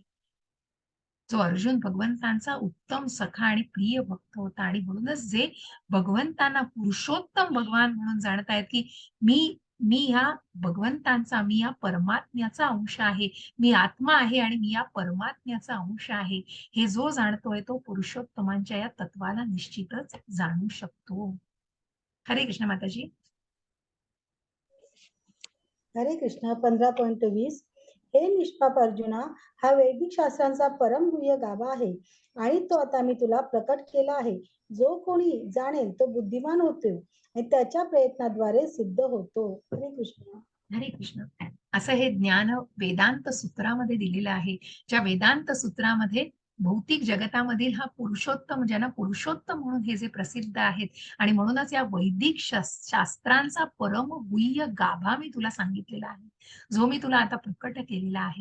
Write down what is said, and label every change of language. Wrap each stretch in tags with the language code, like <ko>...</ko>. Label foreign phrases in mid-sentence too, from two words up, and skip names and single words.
<mr>जो अर्जुन भगवंतांचा उत्तम सखा आणि प्रिय भक्त होता, आणि म्हणूनच जे भगवंतांना पुरुषोत्तम भगवान म्हणून जाणतायत की मी मी या भगवंतांचा, मी या परमात्म्याचा अंश आहे, मी आत्मा आहे आणि मी या परमात्म्याचा अंश आहे, हे जो जाणतोय तो पुरुषोत्तमांच्या या तत्वाला निश्चितच जाणू शकतो. हरे कृष्ण माताजी. हरे कृष्ण. 15.20. हे निष्पाप अर्जुना, हा वैदिक शास्त्रांचा परमगुह्य गाभा आहे आणि तो आता मी तुला प्रकट केला आहे. जो कोणी जाणेल तो बुद्धिमान होतो आणि त्याच्या प्रयत्नाद्वारे सिद्ध होतो. हरे कृष्ण. हरे कृष्ण. असं हे ज्ञान वेदांत सूत्रामध्ये दिलेलं आहे. ज्या वेदांत सूत्रामध्ये भौतिक जगतामधील हा पुरुषोत्तम, ज्यांना पुरुषोत्तम म्हणून हे जे प्रसिद्ध आहेत, आणि म्हणूनच या वैदिक शास्त्रांचा परम गुह्य गाभा मी तुला सांगितलेला आहे, जो मी तुला आता प्रकट केलेला आहे.</mr>